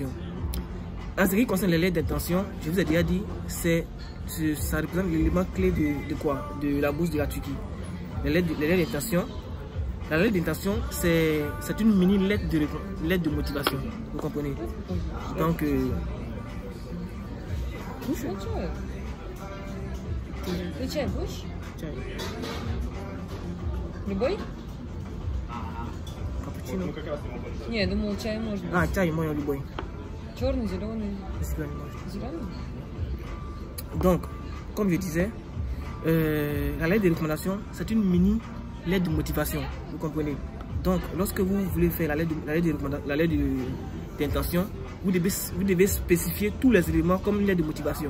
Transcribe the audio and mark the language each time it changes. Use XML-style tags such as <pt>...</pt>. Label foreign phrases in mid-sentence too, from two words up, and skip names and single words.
<fr>En ce qui concerne les lettres d'intention, je vous ai déjà dit, ça représente l'élément clé de quoi? De la bourse de la Turquie. Les lettres d'intention. La lettre d'intention, c'est une mini lettre de motivation. Vous comprenez? Donc</fr> <ru>Любой? Капучино. Не, я думал, чай можно. Чай можно любой. Черный, зеленый. Зеленый.</ru> <fr>Donc, comme je disais, la lettre de recommandation, c'est une mini lettre de motivation. Vous comprenez? Donc, lorsque vous voulez faire la lettre d'intention, vous devez spécifier tous les éléments comme une lettre de motivation.</fr>